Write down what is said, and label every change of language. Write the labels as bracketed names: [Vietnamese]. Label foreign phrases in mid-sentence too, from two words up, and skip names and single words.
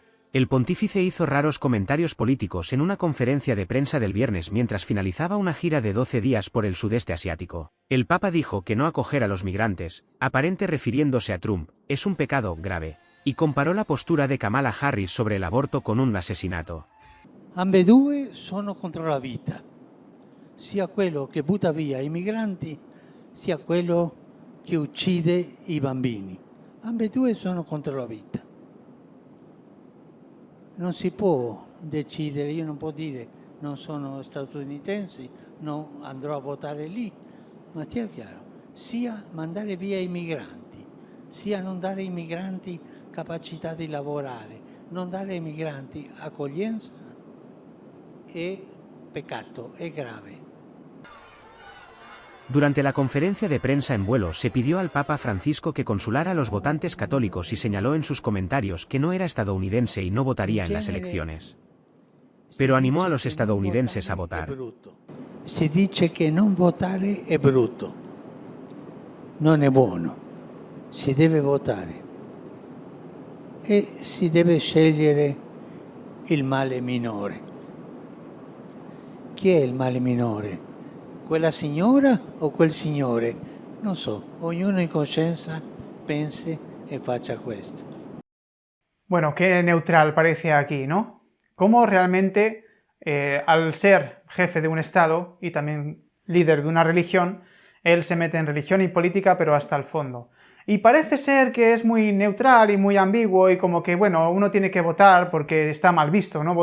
[Spanish] El pontífice hizo raros comentarios políticos en una conferencia de prensa del viernes mientras finalizaba una gira de 12 días por el sudeste asiático. El Papa dijo que no acoger a los migrantes, aparente refiriéndose a Trump, es un pecado grave, y comparó la postura de Kamala Harris sobre el aborto con un asesinato. [Italian] Ambedue sono contro la vita, sia quello che butta via i migranti, sia quello che uccide i bambini. Ambedue sono contro la vita. Non si può decidere, io non può dire non sono statunitense, non andrò a votare lì, ma stia chiaro, sia mandare via i migranti, sia non dare ai migranti capacità di lavorare, non dare ai migranti accoglienza è peccato, è grave. [Spanish] Durante la conferencia de prensa en vuelo se pidió al Papa Francisco que consulara a los votantes católicos y señaló en sus comentarios que no era estadounidense y no votaría en las elecciones. Pero animó a los estadounidenses a votar. [Italian] Si dice che non votare è brutto, non è buono, si deve votare e si deve scegliere il male minore. Chi è il male minore? Quella signora o quel signore? Non so, ognuno in coscienza pense e faccia questo. [Spanish] Bueno, qué neutral parece aquí, ¿no? Cómo realmente, al ser jefe de un Estado y también líder de una religión, él se mete en religión y política, pero hasta el fondo. Y parece ser que es muy neutral y muy ambiguo y como que, bueno, uno tiene que votar porque está mal visto, ¿no?